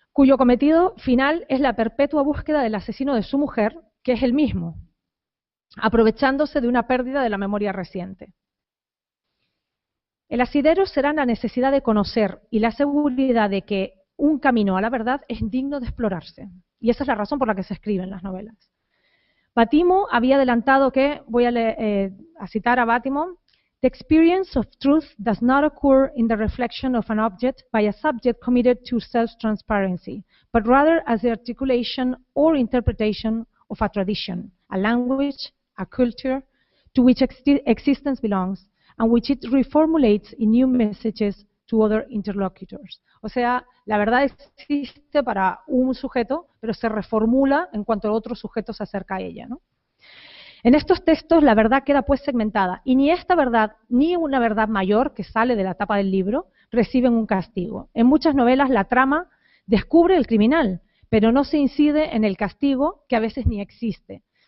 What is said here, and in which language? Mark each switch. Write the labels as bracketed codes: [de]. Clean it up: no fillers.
[es] cuyo cometido final es la perpetua búsqueda del asesino de su mujer, que es él mismo, aprovechándose de una pérdida de la memoria reciente. El asidero será la necesidad de conocer y la seguridad de que un camino a la verdad es digno de explorarse. Y esa es la razón por la que se escriben las novelas. Bátimo había adelantado que, voy a citar a Bátimo, [en] "The experience of truth does not occur in the reflection of an object by a subject committed to self-transparency, but rather as the articulation or interpretation of a tradition, a language, a culture, to which existence belongs, and which it reformulates in new messages to other interlocutors". [es] O sea, la verdad existe para un sujeto, pero se reformula en cuanto otro sujeto se acerca a ella, ¿no? En estos textos la verdad queda pues segmentada, y ni esta verdad, ni una verdad mayor que sale de la tapa del libro, reciben un castigo. En muchas novelas la trama descubre el criminal, pero no se incide en el castigo, que a veces ni existe.